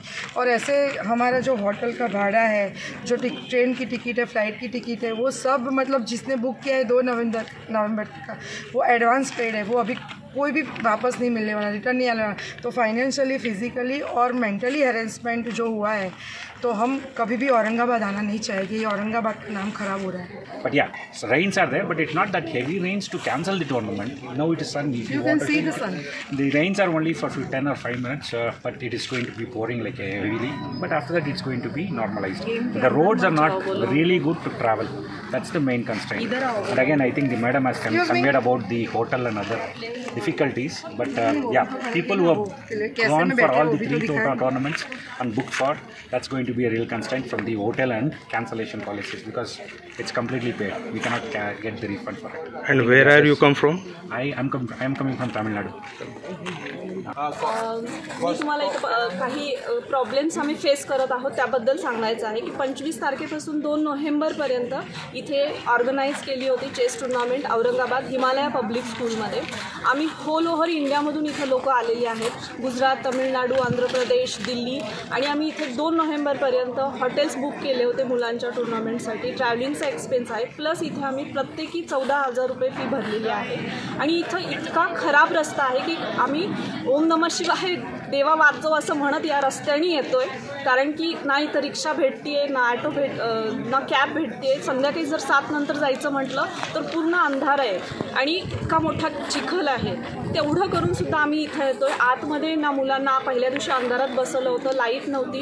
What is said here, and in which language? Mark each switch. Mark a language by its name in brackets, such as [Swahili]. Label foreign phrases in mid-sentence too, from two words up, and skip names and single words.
[Hindi] और ऐसे हमारा जो होटल का भाड़ा है, जो ट्रेन की टिकट है, फ़्लाइट की टिकट है, वो सब मतलब जिसने बुक किया है 2 नवंबर का, वो [English] advance paid [Hindi] है, वो अभी कोई भी वापस नहीं मिलने वाला, रिटर्न नहीं आने वाला। तो [English] financially, physically [Hindi] और [English] mentally harassment [Hindi] जो हुआ है, तो हम कभी भी औरंगाबाद आना नहीं चाहेंगे। ये औरंगाबाद का नाम खराब हो रहा है। [English] But yeah, so rains are there, but it's not that heavy rains to cancel the tournament. Now it is sunny. You can see the sun. The rains are only for 10 or 5 minutes, but it is going to be pouring like heavily. But after that, it's going to be normalized. The roads are not really good to travel. That's the main constraint. And again, I think the madam has conveyed about the hotel and other difficulties. But yeah, people who have gone for all the 3 tournaments and booked for, that's going to be a real constraint from the hotel and cancellation policies, because it's completely paid. We cannot get the refund for it. And where are you come from? I am coming from Tamil Nadu. [Marathi] मी तुम्हाला इथं काही प्रॉब्लेम्स आम्ही फेस करत आहोत त्याबद्दल सांगायचं आहे की 25 तारखेपासून 2 नोव्हेंबरपर्यंत इथे ऑर्गनाईज केली होती [English] chess tournament [Marathi] औरंगाबाद हिमालया पब्लिक स्कूलमध्ये। आम्ही [English] whole over [Marathi] इंडियामधून इथं लोक आलेली आहेत, गुजरात, तमिळनाडू, आंध्र प्रदेश, दिल्ली, आणि आम्ही इथे 2 नोव्हेंबरपर्यंत हॉटेल्स बुक केले होते मुलांच्या टूर्नामेंटसाठी। ट्रॅव्हलिंगचा एक्सपेन्स आहे, प्लस इथे आम्ही प्रत्येकी 14,000 रुपये फी भरलेली आहे. आणि इथं इतका खराब रस्ता आहे की आम्ही [Sanskrit] ओम नमः शिवाय [Marathi] देवा वाचव असं म्हणत या रस्त्याने येतोय, कारण की ना इथं रिक्षा भेटते, ना ऑटो ना कॅब भेटते. संध्याकाळी जर 7 नंतर जायचं म्हटलं तर पूर्ण अंधार आहे आणि इतका मोठा चिखल आहे. तेवढं करून सुद्धा आम्ही इथं येतोय. आतमध्ये ना मुलांना पहिल्या दिवशी अंधारात बसवलं होतं, लाईट नव्हती.